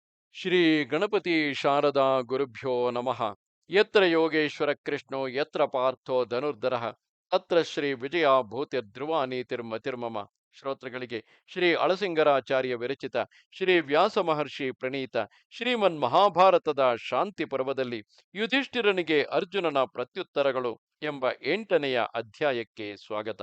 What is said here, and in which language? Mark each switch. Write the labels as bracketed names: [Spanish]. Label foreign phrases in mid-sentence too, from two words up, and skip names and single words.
[Sanskrit] ಶ್ರೀ ಗಣಪತಿ ಶಾರದಾ ಗುರುಭ್ಯೋ ನಮಃ. ಯತ್ರ ಯೋಗೇಶ್ವರ ಕೃಷ್ಣೋ ಯತ್ರ ಪಾರ್ಥೋ ಧನುರ್ಧರಃ ತತ್ರ ಶ್ರೀ ವಿಜಯ ಭೂತ್ಯಧ್ರುವ ನೀತಿರ್ಮತಿರ್ಮಮ. [Kannada] ಶ್ರೋತೃಗಳಿಗೆ ಶ್ರೀ ಅಳಸಿಂಗರಾಚಾರ್ಯ ವಿರಚಿತ ಶ್ರೀ ವ್ಯಾಸ ಮಹರ್ಷಿ ಪ್ರಣೀತ ಶ್ರೀಮನ್ ಮಹಾಭಾರತದ ಶಾಂತಿ ಪರ್ವದಲ್ಲಿ ಯುಧಿಷ್ಠಿರನಿಗೆ ಅರ್ಜುನನ ಪ್ರತ್ಯುತ್ತರಗಳು ಎಂಬ 8ನೆಯ ಅಧ್ಯಾಯಕ್ಕೆ ಸ್ವಾಗತ.